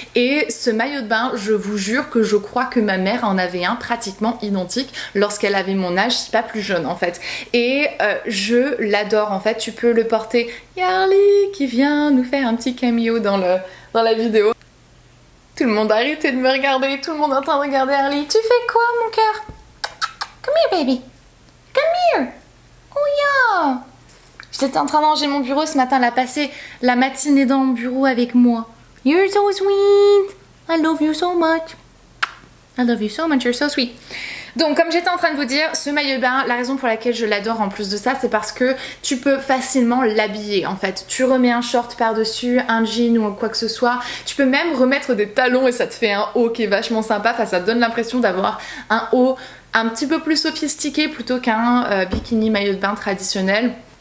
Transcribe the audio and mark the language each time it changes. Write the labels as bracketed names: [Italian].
[French] Et ce maillot de bain, je vous jure que je crois que ma mère en avait un pratiquement identique lorsqu'elle avait mon âge, si pas plus jeune en fait. Et je l'adore en fait, tu peux le porter. Il y a Harley qui vient nous faire un petit cameo dans la vidéo. Tout le monde a arrêté de me regarder, tout le monde est en train de regarder Harley. Tu fais quoi mon cœur? [English] Come here baby, come here. Oh yeah. [French] J'étais en train de ranger mon bureau ce matin, elle a passé la matinée dans mon bureau avec moi. [English] You're so sweet, I love you so much. I love you so much, you're so sweet. [French] Donc comme j'étais en train de vous dire, ce maillot de bain, la raison pour laquelle je l'adore en plus de ça, c'est parce que tu peux facilement l'habiller en fait. Tu remets un short par-dessus, un jean ou quoi que ce soit. Tu peux même remettre des talons et ça te fait un haut qui est vachement sympa. Enfin, ça te donne l'impression d'avoir un haut un petit peu plus sophistiqué plutôt qu'un bikini maillot de bain traditionnel.